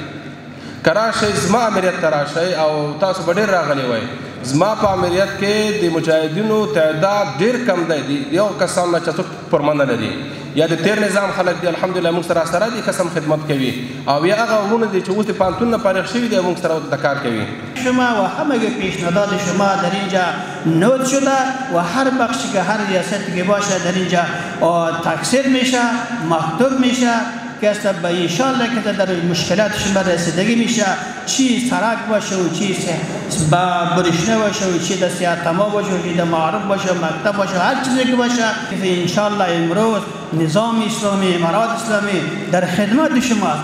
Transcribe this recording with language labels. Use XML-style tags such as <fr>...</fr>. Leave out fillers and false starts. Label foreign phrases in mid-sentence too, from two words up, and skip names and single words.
<ps>که راشئ زما امریت ته راشئ او تاسو به ډېر راغلی وئ زما په امریت کې د مجاهدینو تعداد ډېر کم دی یو کسان نه چې څوک فرما نه لري یا د تیر نظام خلک دی الحمدلله موږ سره دي قسم خدمت کوي او یا هغه ورونه دي چې اوس د پوهنتون نه فارغ شوي دي موږ سره د کار کوي.</ps> <fa>شما و همه پیشنهادات شما در اینجا نوت شده و هر بخشی که هر ریاستی که باشه در اینجا تکثیر میشه مکتوب میشه که است به انشالله که در مشکلات شما رسیدگی میشه چی سرک باشه و چی با برشنه باشه و چی در سیاتما باشه و چی در معارف باشه مکتب باشه هر چیزی که باشه انشالله امروز نظام اسلامی امارات اسلامی در خدمت شماست.</fa>